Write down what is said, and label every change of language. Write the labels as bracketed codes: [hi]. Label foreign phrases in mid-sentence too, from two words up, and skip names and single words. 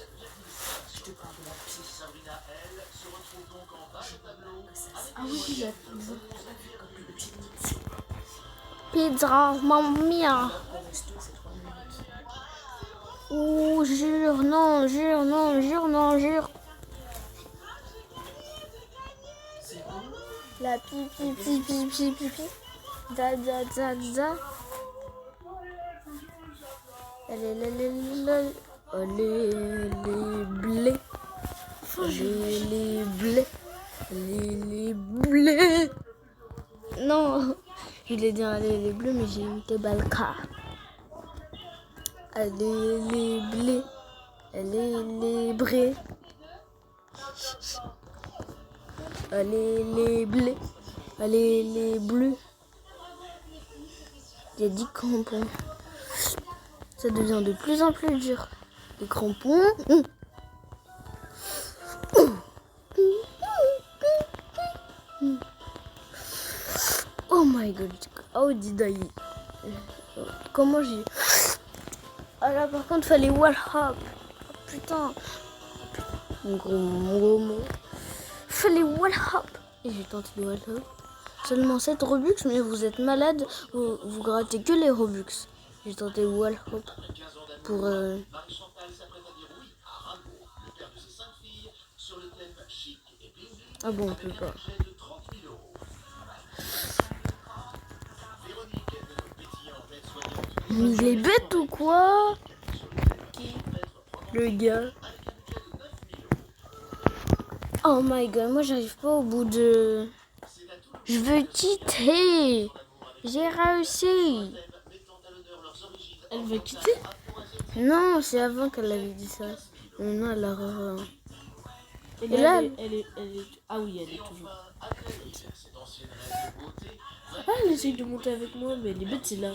[fr] Ah oui, la pizza. [it] Pizza, mamma mia. [fr] Oh, jure, non, jure, non, jure, non, jure. La pipi, pipi, pipi, pipi. Da, da, da, da. Allez, les blés. Les blés. Les blés. Non, il est dit allez les bleus, mais j'ai mis que Balka. Allez les blés. Allez les brés. Allez les blés. Allez les bleus. Il y a 10 crampons. Ça devient de plus en plus dur. Les crampons. [en] Oh my god. How did I... [fr] Comment j'ai... Ah là par contre fallait [en] wall hop. [fr] Oh, putain. Mon gros mot. Fallait [en] wall hop. [fr] Et j'ai tenté de [en] wall hop. [fr] Seulement 7 Robux, mais vous êtes malade. Vous grattez que les Robux. J'ai tenté [en] wall hop. [fr] Pour... Ah bon, on peut pas. Mais il est bête ou quoi? Le gars. [en] Oh my god, [fr] moi j'arrive pas au bout de... Je veux quitter. J'ai réussi. Elle veut quitter? Non, c'est avant qu'elle avait dit ça. Maintenant elle a... Et Et là, là, elle est... Ah oui, elle est toujours... Ah, elle essaye de monter avec moi, mais elle est bête, c'est là.